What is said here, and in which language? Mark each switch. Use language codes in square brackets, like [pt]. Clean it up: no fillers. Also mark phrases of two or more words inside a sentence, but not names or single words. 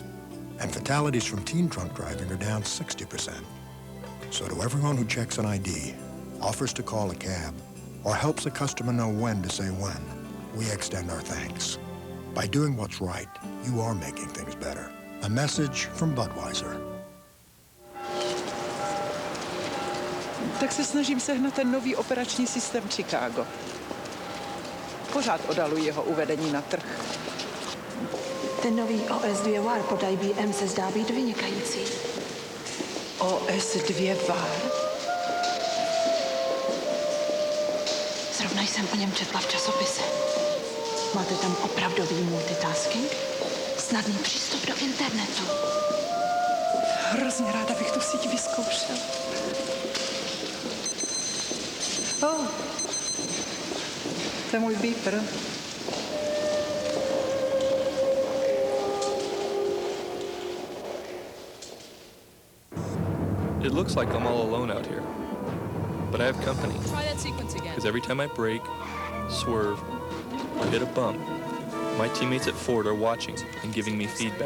[en] And fatalities from teen drunk driving are down 60%. So to everyone who checks an ID, offers to call a cab, or helps a customer know when to say when, we extend our thanks. By doing what's right, you are making things better. A message from Budweiser. [cs] Tak se snažím sehnat ten nový operační systém Chicago. Pořád odaluji jeho uvedení na trh. Ten nový OS2 VAR pod IBM se zdá být vynikající. OS2 VAR? Zrovna jsem o něm četla v časopise. Máte tam opravdový multitasking? Snadný přístup do internetu. Hrozně ráda bych tu síť vyzkoušel. To je můj beeper. [en] It looks like I'm all alone out here, but I have company. Try that sequence again. Because every time I brake, swerve, or hit a bump, my teammates at Ford are watching and giving me feedback.